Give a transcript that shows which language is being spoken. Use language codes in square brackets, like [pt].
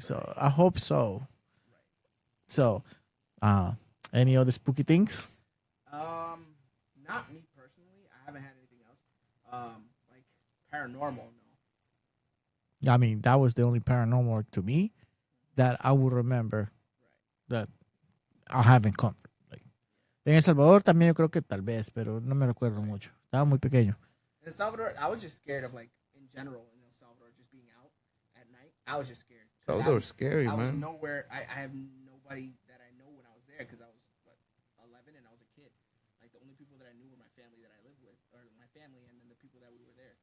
[en] So I hope so. So, any other spooky things? Not me personally. I haven't had anything else. Like paranormal. No. I mean, that was the only paranormal to me that I would remember that I haven't come. [es] Like, en El Salvador también yo creo que tal vez, pero no me recuerdo mucho. Estaba muy pequeño. [en] In El Salvador, I was just scared of like in general in El Salvador just being out at night. I was just scared. 'Cause Salvador's scary, I was man. nowhere. I have nobody that I know when I was there because I was 11 and I was a kid. Like the only people that I knew were my family that I lived with, or my family, and then the people that we were there.